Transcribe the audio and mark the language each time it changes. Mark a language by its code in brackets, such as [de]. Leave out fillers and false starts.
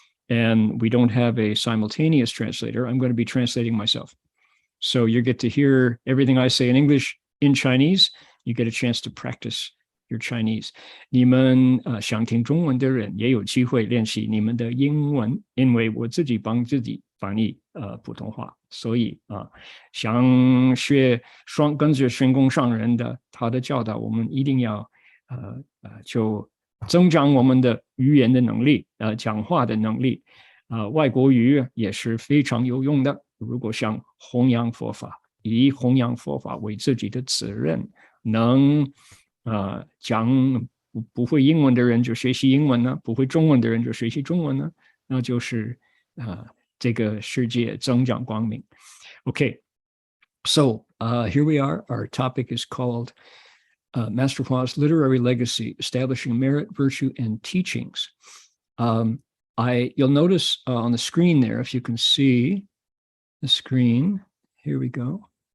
[en] And we don't have a simultaneous translator. I'm going to be translating myself. So you get to hear everything I say in English in Chinese. You get a chance to practice your Chinese. [zh] 你们想听中文的人也有机会练习你们的英文，因为我自己帮自己翻译普通话，所以想跟着玄公上人的他的教导，我们一定要就增长我们的语言的能力，讲话的能力，外国语也是非常有用的。如果想弘扬佛法，以弘扬佛法为自己的责任，能讲不会英文的人就学习英文呢，不会中文的人就学习中文呢，那就是这个世界增长光明。 [en] Okay, so here we are. Our topic is called Master Hua's Literary Legacy, Establishing Merit, Virtue, and Teachings. You'll notice on the screen there, if you can see the screen, here we go.